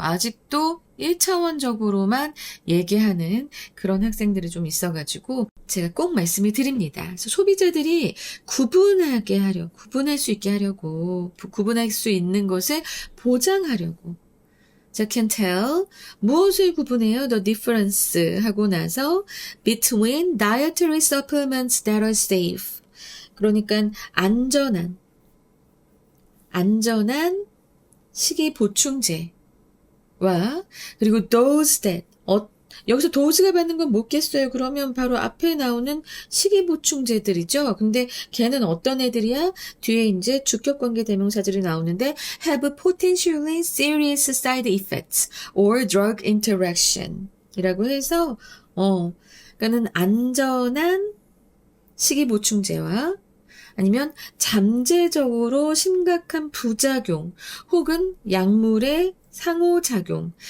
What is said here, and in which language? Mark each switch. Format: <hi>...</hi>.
<ko>아직도 1차원적으로만 얘기하는 그런 학생들이 좀 있어가지고 제가 꼭 말씀을 드립니다. 그래서 소비자들이 구분할 수 있게 하려고, 구분할 수 있는 것을 보장하려고. 자,</ko> <en>can tell.</en> <ko>무엇을 구분해요?</ko> <en>The difference</en> <ko>하고 나서</ko> <en>between dietary supplements that are safe.</en> <ko>그러니까 안전한 식이보충제와 그리고</ko> <en>those that</en> <ko>여기서 dose가 받는 건 뭐겠어요? 그러면 바로 앞에 나오는 식이보충제들이죠. 근데 걔는 어떤 애들이야? 뒤에 이제 주격관계 대명사들이 나오는데</ko> <en>have potentially serious side effects or drug interaction</en> <ko>이라고 해서 그러니까는 안전한 식이보충제와 아니면 잠재적으로 심각한 부작용 혹은 약물의 상호작용.</ko>